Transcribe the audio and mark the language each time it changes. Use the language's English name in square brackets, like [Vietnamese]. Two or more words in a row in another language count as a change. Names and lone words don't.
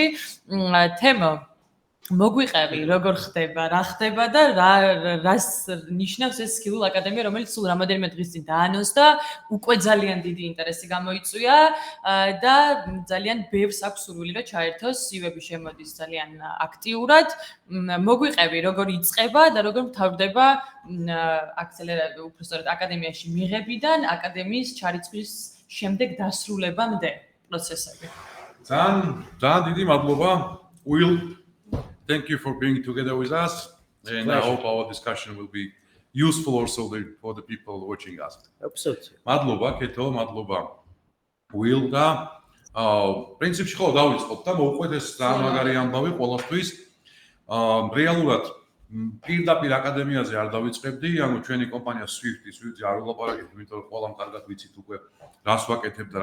[Georgian] თემო, მოგვიყევი, როგორ ხდება, რა ხდება და რას ნიშნავს ეს Skillville აკადემია, რომელიც სულ რამოდენიმე დღის წინ დაანონსდა, უკვე ძალიან დიდი ინტერესი გამოიწვია და ძალიან ბევრს აქვს სურვილი, რომ ჩაერთოს, CV-ები შემოდის ძალიან აქტიურად. მოგვიყევი, როგორ იწყება და როგორ მთავრდება უბრალოდ აკადემიაში მიღებიდან აკადემიის ჩარიცხვის შემდეგ დასრულებამდე პროცესები. ძალიან დიდი მადლობა, [English] Will. thank you for being together with us, and I hope our discussion will be useful also for the people watching us. Hope so too. [Georgian] მადლობა, ქეთო, მადლობა. Will და პრინციპში ხო დავიწყოთ და მოვყვეთ ეს მაგარი ამბავი ყველასთვის. რეალურად პირდაპირ აკადემიაზე არ დავიწყებდი, ანუ ჩვენი კომპანია Swift-ი არ ვილაპარაკებთ, იმიტომ რომ ყველამ კარგად ვიცით უკვე რას ვაკეთებ და